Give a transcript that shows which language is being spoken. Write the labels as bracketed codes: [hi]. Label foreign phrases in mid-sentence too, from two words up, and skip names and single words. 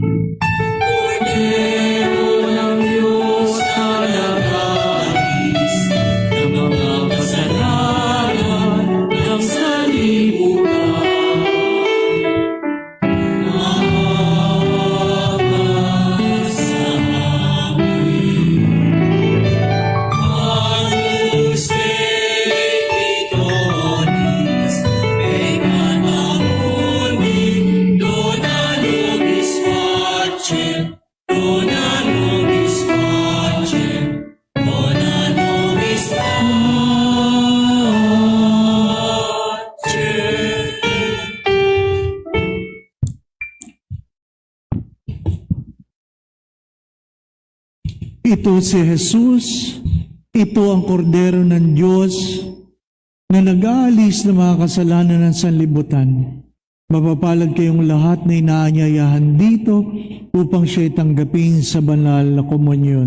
[tl] Kordero ng Diyos na nag-aalis ng mga kasalanan ng sanlibutan, maawa ka sa amin. [la] Agnus Dei, Donis, peccator mundi, dona nobis pacem, dona nobis pacem, dona nobis pacem. [tl] Ito si Jesus, ito ang kordero ng Diyos na nag-aalis ng mga kasalanan ng sanlibutan. Mapapalad kayong lahat na inaanyayahan dito upang siya'y tanggapin sa banal na komunyon.